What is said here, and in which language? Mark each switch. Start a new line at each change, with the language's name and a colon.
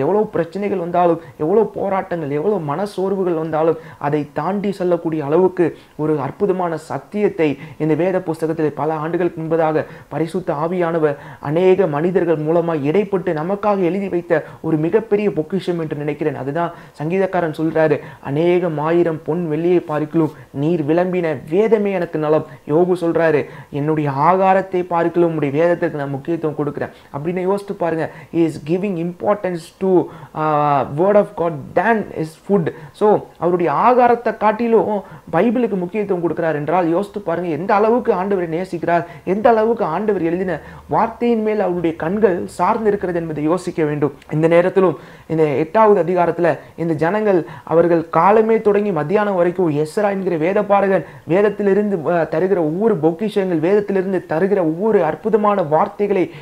Tamil: எவ்வளோ பிரச்சனைகள் வந்தாலும், எவ்வளோ போராட்டங்கள், எவ்வளோ மனசோர்வுகள் வந்தாலும் அதை தாண்டி செல்லக்கூடிய அளவுக்கு ஒரு அற்புதமான சத்தியத்தை இந்த வேத புஸ்தகத்தில் பல ஆண்டுகளுக்கு முன்பதாக பரிசுத்த ஆவியானவர் அநேக மனிதர்கள் மூலமாக இடைப்பட்டு நமக்காக எழுதி வைத்த ஒரு மிகப்பெரிய பொக்கிஷம் என்று நினைக்கிறேன். அதுதான் சங்கீதக்காரன் சொல்றாரு, அநேகம் ஆயிரம் பொன் வெள்ளியை பார்க்கலும் நீர் விளம்பின வேதமே எனக்கு நலம். யோபு சொல்றாரு, என்னுடைய ஆகாரத்தை பார்க்கலும் உங்களுடைய வேதத்திற்கு நான் முக்கியத்துவம் கொடுக்கிறேன் அப்படின்னு யோசித்து பாருங்க.
English: he is giving importance to word of God than his food.
Tamil: So அவருடைய ஆகாரத்தை காட்டிலும் பைபிளுக்கு முக்கியத்துவம் கொடுக்கிறார் என்றால் யோசித்து பாருங்க எந்த அளவுக்கு ஆண்டவரை நேசிக்கிறார், எந்த அளவுக்கு ஆண்டவர் எழுதின வார்த்தையின் மேல் அவருடைய கண்கள் சார்ந்து இருக்கிறது என்பதை யோசிக்க வேண்டும். இந்த நேரத்திலும் இந்த 8வது அதிகாரத்தில் இந்த ஜனங்கள் அவர்கள் காலமே தொடங்கி மத்தியானம் வரைக்கும் எஸ்ரா என்கிற வேத பாரகன் வேதத்திலிருந்து தருகிற ஒவ்வொரு பொக்கிஷங்கள், வேதத்திலிருந்து தருகிற ஒவ்வொரு அற்புதமான வார்த்தைகளை